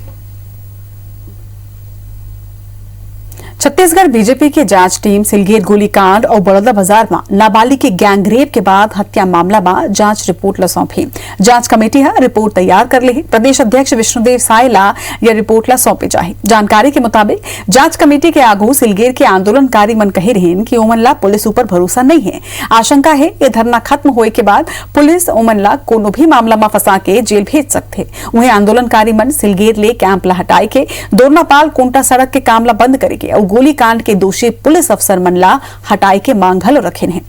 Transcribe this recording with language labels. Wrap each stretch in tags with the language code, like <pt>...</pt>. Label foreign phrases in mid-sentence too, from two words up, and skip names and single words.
<hne>छत्तीसगढ़ बीजेपी की जांच टीम सिलगेर गोलीकांड और बड़ौदा बाजार में नाबालिग के गैंगरेप के बाद हत्या मामला में जांच रिपोर्ट ला सौंपी। जांच कमेटी है रिपोर्ट तैयार कर ली। प्रदेश अध्यक्ष विष्णुदेव साय ला यह रिपोर्ट ला सौंपे जाही। जानकारी के मुताबिक जांच कमेटी के आगू सिलगेर के आंदोलनकारी मन कहे रहें कि ओमन ला पुलिस ऊपर भरोसा नहीं है। आशंका है ये धरना खत्म होए के बाद पुलिस ओमन ला कोनो भी मामला में फंसा के जेल भेज सकते। वहीं आंदोलनकारी मन सिलगेर ले कैंप ला हटाए के दोरनापाल कोंटा सड़क के काम ला बंद करेगे और गोलीकांड के दोषी पुलिस अफसर मनला हटाए के मांग घलो रखे हैं।</hne>